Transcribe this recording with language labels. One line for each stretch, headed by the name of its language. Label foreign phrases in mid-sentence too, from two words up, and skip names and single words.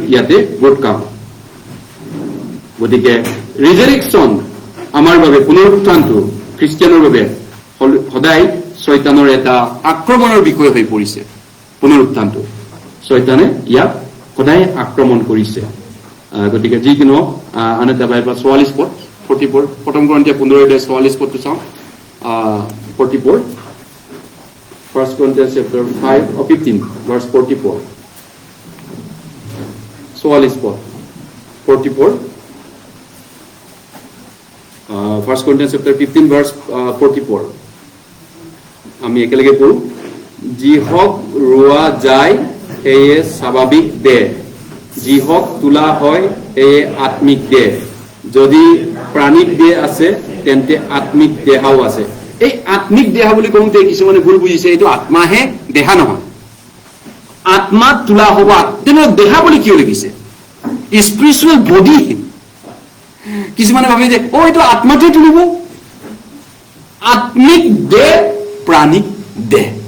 Assamese: ইয়াতে ভোট খাওঁ গতিকে ৰিজাৰেকশ্যন আমাৰ বাবে পুনৰুত্থানটো খ্ৰীষ্টিয়ানৰ বাবে সদায় শয়তানৰ এটা আক্ৰমণৰ বিষয় হৈ পৰিছে পুনৰুত্থানটো শয়তানে ইয়াক সদায় আক্ৰমণ কৰিছে গতিকে যি কি নহওক আন এটা বাইবেল 44 পদ 44 প্ৰথম কৰিন্থিয়া 15:44 পদটো চাওঁ 44
English: 1 Corinthians chapter 5 or 15 verse 44 44
Assamese: পদ 44
English: 1 Corinthians chapter 15 verse 44
Assamese: আমি একেলগে পঢ়ো যি হক ৰোৱা যায় সেয়ে স্বাভাৱিক দেহ যি হক তোলা হয় সেয়ে আত্মিক দেহ যদি প্ৰাণিক দেহ আছে তেন্তে আত্মিক দেহাও আছে এই আত্মিক দেহা বুলি কওঁতে কিছুমানে ভুল বুজিছে এইটো আত্মাহে দেহা নহয় আত্মা তোলা হ'ব তেনেকুৱা দেহা বুলি কিয় লিখিছে
English: spiritual body
Assamese: কিছুমানে ভাবে যে এইটো আত্মাটোৱে তুলিব আত্মিক দেহ প্ৰাণিক দেহ